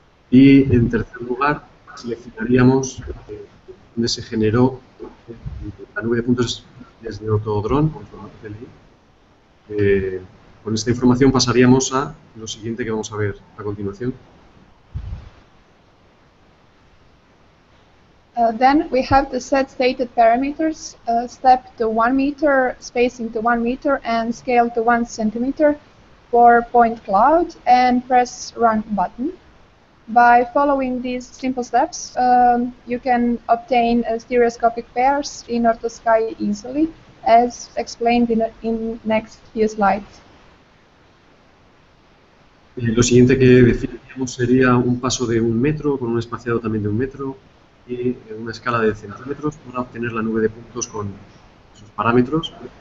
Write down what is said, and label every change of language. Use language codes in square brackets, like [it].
[es] Y en tercer lugar, seleccionaríamos donde se generó la nube de puntos desde Ortodrone o en formato PLI. Con esta información pasaríamos a lo siguiente que vamos a ver a continuación. [en] Then we have to set stated parameters, step to 1 meter, spacing to 1 meter, and scale to 1 centimeter for point cloud, and press Run button. By following these simple steps, you can obtain stereoscopic pairs in OrthoSky easily, as explained in next few slides. [es] Lo siguiente que definiríamos sería un paso de 1 metro con un espaciado también de 1 metro y una escala de centímetros para obtener la nube de puntos con sus parámetros.